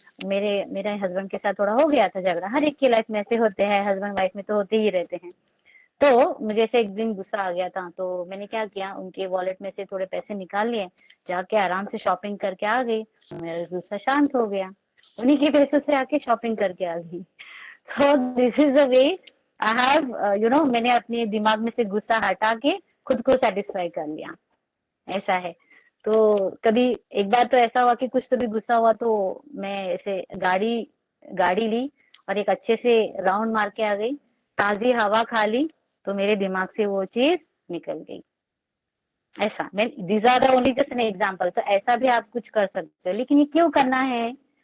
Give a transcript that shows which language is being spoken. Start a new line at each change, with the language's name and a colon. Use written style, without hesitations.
Hindi: मेरे हस्बैंड के साथ थोड़ा हो गया था झगड़ा, हर एक की लाइफ में ऐसे होते हैं, हस्बैंड वाइफ में तो होते ही रहते हैं। तो मुझे ऐसे एक दिन गुस्सा आ गया था, तो मैंने क्या किया, उनके वॉलेट में से थोड़े पैसे निकाल लिए, जाके आराम से शॉपिंग करके आ गई, मेरा गुस्सा शांत हो गया, उन्हीं के पैसों से आके शॉपिंग करके आ गई।
English: So this is the way I have,
Hindi: मैंने अपने दिमाग में से गुस्सा हटा के खुद को सेटिस्फाई कर लिया, ऐसा है। तो कभी एक बार तो ऐसा हुआ कि कुछ तो भी गुस्सा हुआ, तो मैं ऐसे गाड़ी गाड़ी ली और एक अच्छे से राउंड मार के आ गई, ताजी हवा खा ली, तो मेरे दिमाग से वो चीज निकल गई। ऐसा मैं
English: These are the only just an example.
Hindi: तो ऐसा भी आप कुछ कर सकते हो, लेकिन ये क्यों करना है?